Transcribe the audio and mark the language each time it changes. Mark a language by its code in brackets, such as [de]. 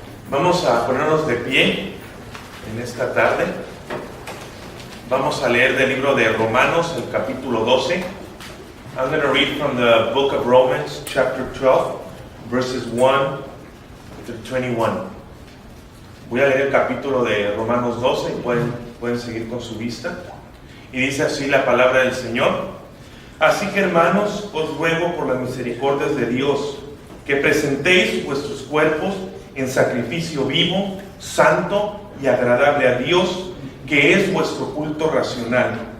[es] Vamos a ponernos de pie en esta tarde. Vamos a leer del libro de Romanos, el capítulo 12. [en] I'm going to read from the book of Romans, chapter 12, verses 1 through 21. [es] Voy a leer el capítulo de Romanos 12 y pueden seguir con su vista. Y dice así la palabra del Señor. Así que, hermanos, os ruego por las misericordias de Dios que presentéis vuestros cuerpos en sacrificio vivo, santo y agradable a Dios, que es vuestro culto racional.